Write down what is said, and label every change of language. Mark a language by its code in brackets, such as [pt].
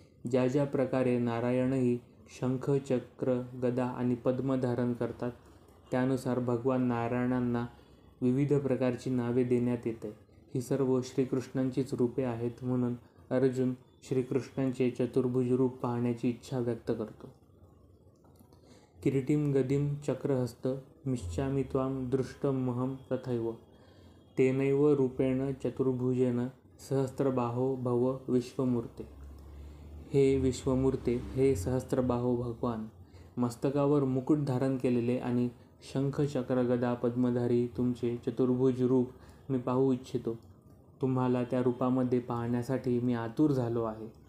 [mr] ज्या ज्या प्रकारे नारायणही शंख, चक्र, गदा आणि पद्म धारण करतात, त्यानुसार भगवान नारायणांना विविध प्रकारची नावे देण्यात येते. ही सर्व श्रीकृष्णांचीच रूपे आहेत. म्हणून अर्जुन श्रीकृष्णांचे चतुर्भुज रूप पाहण्याची इच्छा व्यक्त करतो. [sa] किरीटिं गदिं चक्रहस्त मिच्छामि त्वां दृष्टुमहं तथैव तेनैव रूपेण चतुर्भुजेन सहस्रबाहो भव विश्वमूर्ते. [mr] हे विश्वमूर्ते, हे सहस्त्रबाहो भगवान, मस्तकावर मुकुट धारण केलेले आणि शंख, चक्र, गदा, पद्मधारी तुमचे चतुर्भुज रूप मी पाहू इच्छितो. तुम्हाला त्या रूपामध्ये पाहण्यासाठी मी आतुर झालो आहे.